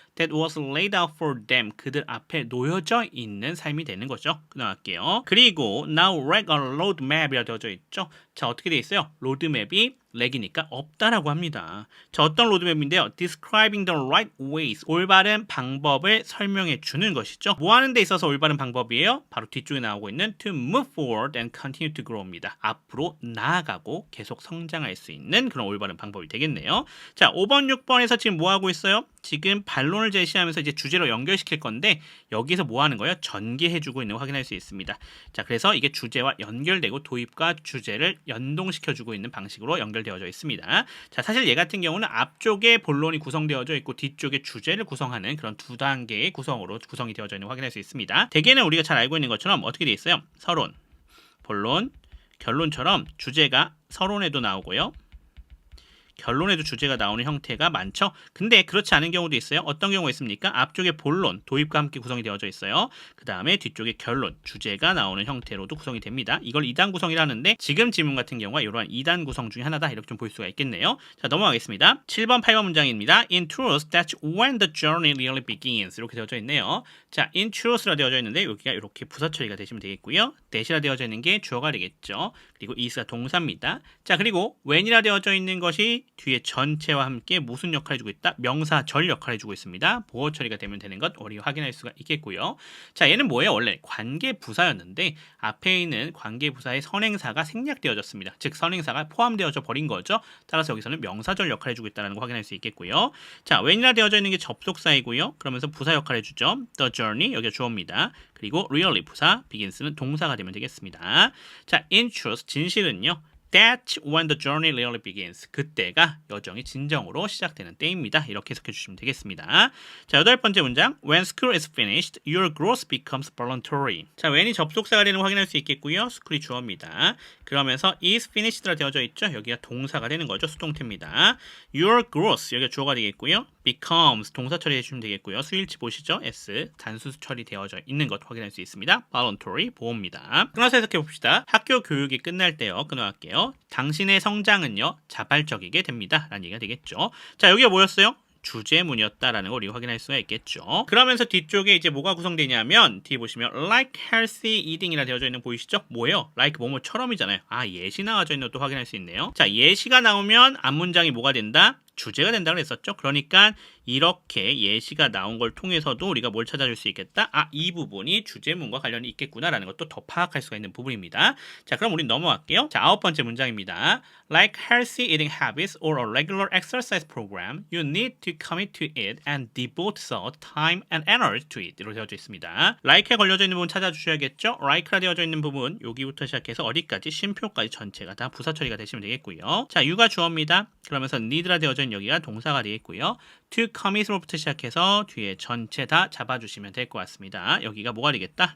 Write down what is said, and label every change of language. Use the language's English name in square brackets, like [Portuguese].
[English] that was laid out for them, [Korean] 그들 앞에 놓여져 있는 삶이 되는 거죠. 끊어갈게요. 그리고 [English] now write a roadmap [Korean] 이라 되어져 있죠. 자, 어떻게 돼 있어요? 로드맵이 렉이니까 없다라고 합니다. 자, 어떤 로드맵인데요? [English] describing the right ways, [Korean] 올바른 방법을 설명해 주는 것이죠. 뭐 하는 데 있어서 올바른 방법이에요? 바로 뒤쪽에 나오고 있는 [English] to move forward and continue to grow입니다. [Korean] 앞으로 나아가고 계속 성장할 수 있는 그런 올바른 방법이 되겠네요. 자, 5번, 6번에서 지금 뭐 하고 있어요? 지금 반론을 제시하면서 이제 주제로 연결시킬 건데 여기서 뭐 하는 거예요? 전개해주고 있는 거 확인할 수 있습니다. 자, 그래서 이게 주제와 연결되고 도입과 주제를 연동시켜주고 있는 방식으로 연결되어져 있습니다. 자, 사실 얘 같은 경우는 앞쪽에 본론이 구성되어져 있고 뒤쪽에 주제를 구성하는 그런 두 단계의 구성으로 구성이 되어져 있는 거 확인할 수 있습니다. 대개는 우리가 잘 알고 있는 것처럼 어떻게 돼 있어요? 서론, 본론, 결론처럼 주제가 서론에도 나오고요. 결론에도 주제가 나오는 형태가 많죠. 근데 그렇지 않은 경우도 있어요. 어떤 경우가 있습니까? 앞쪽에 본론, 도입과 함께 구성이 되어져 있어요. 그 다음에 뒤쪽에 결론, 주제가 나오는 형태로도 구성이 됩니다. 이걸 2단 구성이라는데 지금 지문 같은 경우가 이러한 2단 구성 중에 하나다. 이렇게 좀 볼 수가 있겠네요. 자, 넘어가겠습니다. 7번, 8번 문장입니다. [English] In truth, that's when the journey really begins. [Korean] 이렇게 되어져 있네요. 자, [English] in truth [Korean] 라 되어져 있는데 여기가 이렇게 부사 처리가 되시면 되겠고요. that이라 되어져 있는 게 주어가 되겠죠. 그리고 is가 동사입니다. 자, 그리고 when이라 되어져 있는 것이 뒤에 전체와 함께 무슨 역할을 해주고 있다? 명사절 역할을 해주고 있습니다. 보호 처리가 되면 되는 것 우리 확인할 수가 있겠고요. 자, 얘는 뭐예요? 원래 관계부사였는데 앞에 있는 관계부사의 선행사가 생략되어졌습니다. 즉 선행사가 포함되어져 버린 거죠. 따라서 여기서는 명사절 역할을 해주고 있다는 거 확인할 수 있겠고요. 자, when이라 되어져 있는 게 접속사이고요. 그러면서 부사 역할을 해주죠. The journey 여기가 주어입니다. 그리고 really 부사, begins는 동사가 되면 되겠습니다. 자, [English] in truth [Korean] 진실은요. [English] That's when the journey really begins. [Korean] 그때가 여정이 진정으로 시작되는 때입니다. 이렇게 해석해 주시면 되겠습니다. 자, 8번째 문장. [English] When school is finished, your growth becomes voluntary. [Korean] 자, when이 접속사가 되는 거 확인할 수 있겠고요. school이 주어입니다. 그러면서 is finished라 되어져 있죠. 여기가 동사가 되는 거죠. 수동태입니다. Your growth 여기가 주어가 되겠고요. becomes 동사 처리해 주시면 되겠고요. 수일치 보시죠. s 단수 처리되어져 있는 것 확인할 수 있습니다. voluntary 보호입니다. 끊어서 해석해 봅시다. 학교 교육이 끝날 때요. 끊어갈게요. 당신의 성장은요 자발적이게 됩니다 라는 얘기가 되겠죠. 자, 여기가 뭐였어요? 주제문이었다라는 걸 우리 확인할 수가 있겠죠. 그러면서 뒤쪽에 이제 뭐가 구성되냐면 뒤에 보시면 like healthy eating이라 되어져 있는 거 보이시죠? 뭐예요? like 뭐뭐처럼이잖아요. 아, 예시 나와져 있는 것도 확인할 수 있네요. 자, 예시가 나오면 앞문장이 뭐가 된다? 주제가 된다고 했었죠. 그러니까 이렇게 예시가 나온 걸 통해서도 우리가 뭘 찾아줄 수 있겠다? 아, 이 부분이 주제문과 관련이 있겠구나라는 것도 더 파악할 수가 있는 부분입니다. 자, 그럼 우리 넘어갈게요. 자, 9번째 문장입니다. [English] Like healthy eating habits or a regular exercise program, you need to commit to it and devote thought, time, and energy to it. [Korean] 이렇게 되어져 있습니다. like에 걸려져 있는 부분 찾아주셔야겠죠. like라 되어져 있는 부분 여기부터 시작해서 어디까지 쉼표까지 전체가 다 부사 처리가 되시면 되겠고요. 자, you가 주어입니다. 그러면서 need라 되어져 있는 여기가 동사가 되겠고요. to commit로부터 시작해서 뒤에 전체 다 잡아주시면 될 것 같습니다. 여기가 뭐가 되겠다?